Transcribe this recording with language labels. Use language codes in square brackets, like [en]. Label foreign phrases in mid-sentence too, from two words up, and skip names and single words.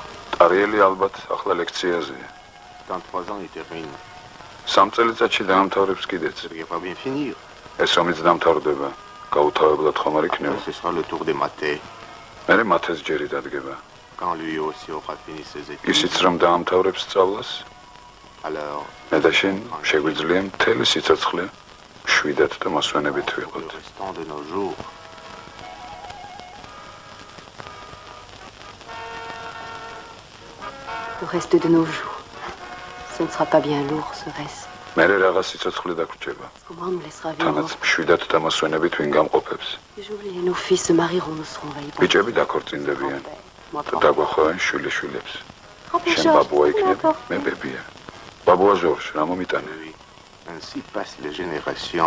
[ka] ტარიელი ალბათ ახლა ლექციაზეა. [fr] Dans 3 ans, il termine. [ka] 3 წელიწადში დაამთავრებს კიდეც. [fr] Il va bien finir. [ka] ეს ომიც დამთავრდება. გაუთავებლად ხომ არ იქნება? [fr] Ce sera le tour des mathés. [ka] მე მათეს ჯერი დადგება. [fr] Quand lui aussi aura fini ses études. [ka] ისიც რომ დაამთავრებს სწავლას, [fr] Alors, [ka] მე და შენ შეგვიძლია მთელი სიცოცხლე შვიდად და მოსვენებით ვიყოთ. [fr] le restant de nos jours. Le reste de nos jours. Ce ne sera pas bien lourd, serait-ce? [ka] მე რაღაც სიცოცხლე დაგვრჩება. [fr] Comment on nous laissera [ka] თანაც [fr] vivre? [ka] შვიდად და მოსვენებით ვინ გამყოფებს. [fr] Et j'oublie, et nos fils se marieront, nous serons envahis par [ka] ბიჭები დაქორწინდებიან და დაგვახოვენ შვილიშვილებს. შენ ბაბუა იქნებ, მე ბებია. ბაბუა ჟორჟ, რა მომიტანე? [fr] Ainsi passent les générations.